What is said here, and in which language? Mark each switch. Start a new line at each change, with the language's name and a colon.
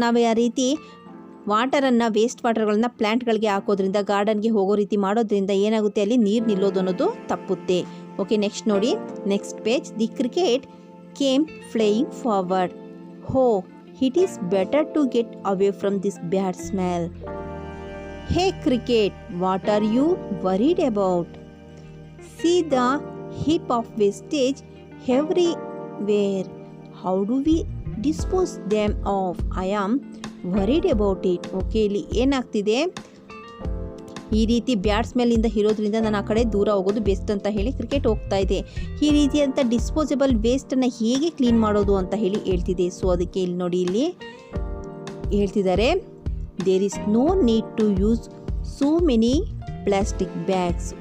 Kannada: ನಾವು ಆ ರೀತಿ ವೇಸ್ಟ್ ವಾಟರ್ಗಳನ್ನ ಪ್ಲ್ಯಾಂಟ್ಗಳಿಗೆ ಹಾಕೋದ್ರಿಂದ, ಗಾರ್ಡನ್ಗೆ ಹೋಗೋ ರೀತಿ ಮಾಡೋದ್ರಿಂದ ಏನಾಗುತ್ತೆ, ಅಲ್ಲಿ ನೀರು ನಿಲ್ಲೋದು ಅನ್ನೋದು ತಪ್ಪುತ್ತೆ.
English: Okay, next ನೋಡಿ, next page. The cricket came flying forward. Oh, it is better to get away from this bad smell. Hey cricket, what are you worried about? See the heap of wastage everywhere. How do we dispose them off? I am worried about it.
Kannada: Okay, ಇಲ್ಲಿ ಏನಾಗ್ತಿದೆ, ಈ ರೀತಿ ಬ್ಯಾಡ್ ಸ್ಮೆಲ್ಲಿಂದ ಇರೋದ್ರಿಂದ ನಾನು ಆ ಕಡೆ ದೂರ ಹೋಗೋದು ಬೆಸ್ಟ್ ಅಂತ ಹೇಳಿ ಕ್ರಿಕೆಟ್ ಹೋಗ್ತಾ ಇದೆ. ಈ ರೀತಿಯಂಥ ಡಿಸ್ಪೋಸಬಲ್ ವೇಸ್ಟನ್ನು ಹೇಗೆ ಕ್ಲೀನ್ ಮಾಡೋದು ಅಂತ ಹೇಳ್ತಿದೆ.
English: so
Kannada: ಅದಕ್ಕೆ ಇಲ್ಲಿ ನೋಡಿ, ಇಲ್ಲಿ ಹೇಳ್ತಿದ್ದಾರೆ,
English: There is no need to use so many plastic bags.